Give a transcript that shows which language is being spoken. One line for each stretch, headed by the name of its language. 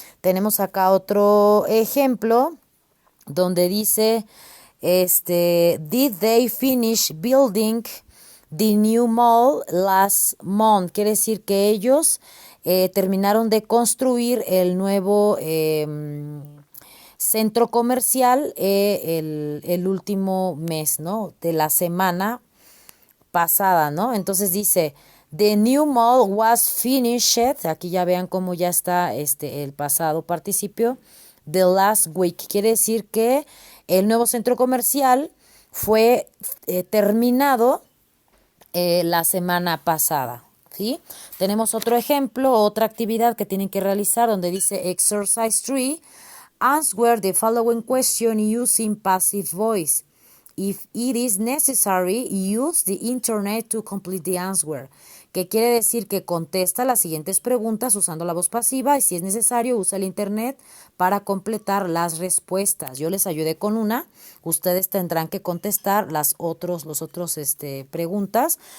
Spanish: Tenemos acá otro ejemplo donde dice,
English: did they finish building the new mall last month?
Spanish: Quiere decir que ellos terminaron de construir el nuevo centro comercial el último mes, ¿no? De la semana pasada, ¿no? Entonces dice,
English: the new mall was finished.
Spanish: Aquí ya vean cómo ya está el pasado participio.
English: The last week.
Spanish: Quiere decir que el nuevo centro comercial fue terminado la semana pasada, ¿sí? Tenemos otro ejemplo, otra actividad que tienen que realizar donde dice exercise 3.
English: Answer the following question using passive voice. If it is necessary, use the internet to complete the answer.
Spanish: Que quiere decir que contesta las siguientes preguntas usando la voz pasiva y si es necesario usa el internet para completar las respuestas. Yo les ayudé con una, ustedes tendrán que contestar los otros preguntas.